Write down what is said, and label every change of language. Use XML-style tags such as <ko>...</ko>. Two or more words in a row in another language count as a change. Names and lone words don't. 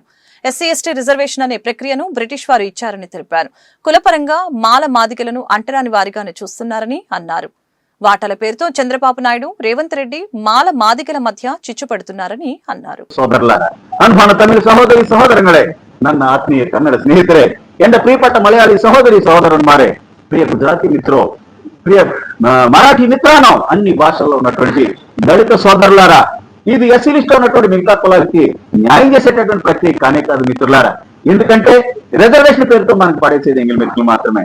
<te>ఎస్సీ ఎస్టీ రిజర్వేషన్ అనే ప్రక్రియను బ్రిటిష్ వారు ఇచ్చారని తెలిపారు. కులపరంగా మాల మాదిగలను అంటరాని వారిగానే చూస్తున్నారని అన్నారు. వాటాల పేరుతో చంద్రబాబు నాయుడు, రేవంత్ రెడ్డి మాల మాదిగల మధ్య చిచ్చు పెడుతున్నారని అన్నారు. సోదరులారా, అన్భాన తమిళ సహోదరి సహోదరుಗಳೇ,</te> <kn>ನನ್ನ ಆತ್ಮೀಯ ಕನ್ನಡ ಸ್ನೇಹಿತರೆ,</kn> <ml>എന്റെ പ്രിയപ്പെട്ട മലയാളി സഹോദരി</ml> <te>సహోదరులారే,</te> <gu>પ્રિય ગુજરાતી મિત્રો,</gu> <mr>प्रिय मराठी मित्रांनो,</mr> <te>అన్ని భాషల్లో ఉన్నటువంటి దళిత సోదరులారా, ఇది ఎస్సీ లిస్ట్ లో ఉన్నటువంటి మిగతా కులాలకి న్యాయం చేసేటటువంటి ప్రక్రియ కానే కాదు మిత్రులారా. ఎందుకంటే రిజర్వేషన్ పేరుతో మనకు పడేసేది ఎంగిల్ మెతుకులు మాత్రమే.</te>